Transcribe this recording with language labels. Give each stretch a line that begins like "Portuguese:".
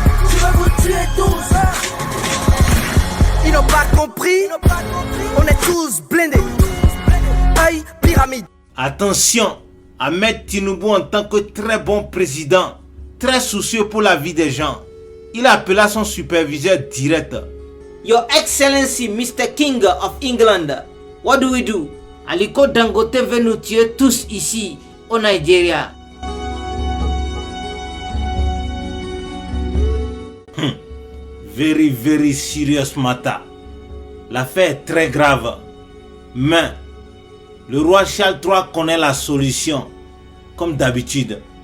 French: Je vais vous tuer tous. Ils n'ont pas compris. On est tous blindés. Aïe, pyramide. Attention, Ahmed Tinubu en tant que très bon président, très soucieux pour la vie des gens, il appela son superviseur direct.
English: Your Excellency, Mr. King of England, what do we do?
French: Aliko Dangote veut nous tuer tous ici, au Nigeria.
English: Very serious matter.
French: L'affaire est très grave. Mais le roi Charles III connaît la solution, comme d'habitude.